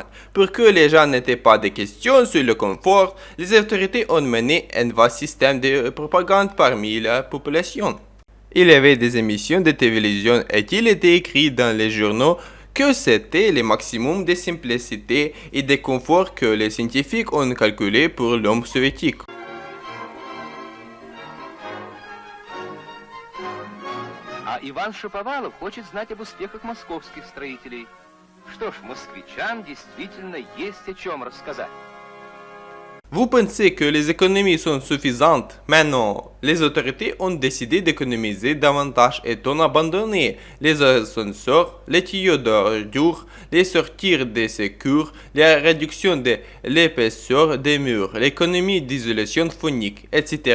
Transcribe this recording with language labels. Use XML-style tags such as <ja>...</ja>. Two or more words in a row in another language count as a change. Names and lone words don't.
<fr>Pour que les gens n'aient pas de questions sur le confort, les autorités ont mené un vaste système de propagande parmi la population. Il y avait des émissions de télévision et il était écrit dans les journaux que c'était le maximum de simplicité et de confort que les scientifiques ont calculé pour l'homme soviétique.</fr> <ru>А Иван Шаповалов хочет знать об успехах московских строителей. Что ж, москвичам действительно есть о чем рассказать.</ru> <fr>Vous pensez que les économies sont suffisantes? Mais non, les autorités ont décidé d'économiser davantage et ont abandonné les ascenseurs, les tuyaux d'ordures, les sorties de secours, la réduction de l'épaisseur des murs, l'économie d'isolation phonique, etc.</fr>